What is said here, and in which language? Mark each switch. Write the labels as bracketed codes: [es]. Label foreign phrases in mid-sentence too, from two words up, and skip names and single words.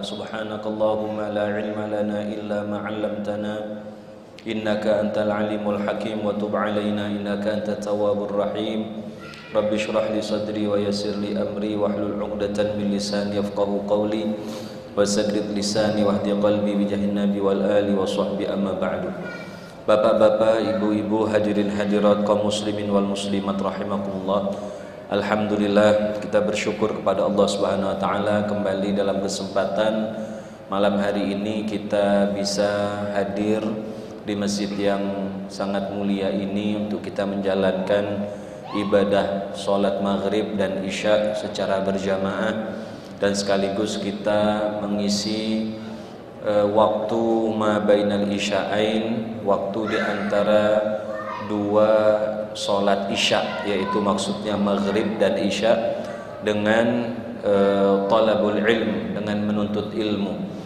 [ar] سبحانك اللهم لا علم لنا إلا ما علمتنا إنك أنت العليم الحكيم وتب علينا إنك أنت التواب الرحيم. رب اشرح لي صدري ويسر لي أمري واحلل عقدة من لساني يفقهوا قولي وسدد لساني واهد قلبي بجاه النبي والآل والصحب أما بعد. [id] Bapak-bapak, ibu-ibu, hadirin hadirat kaum [ar] المسلمين والمسلمات رحمكم الله. [id] Alhamdulillah, kita bersyukur kepada [ar] الله سبحانه وتعالى [id] kembali dalam kesempatan malam hari ini kita bisa hadir di masjid yang sangat mulia ini untuk kita menjalankan ibadah salat maghrib dan isya secara berjamaah, dan sekaligus kita mengisi waktu [ar] ما بين العشاءين, [id] waktu di antara dua salat isya, yaitu maksudnya maghrib dan isya, dengan [ar] طلب العلم, [id] dengan menuntut ilmu.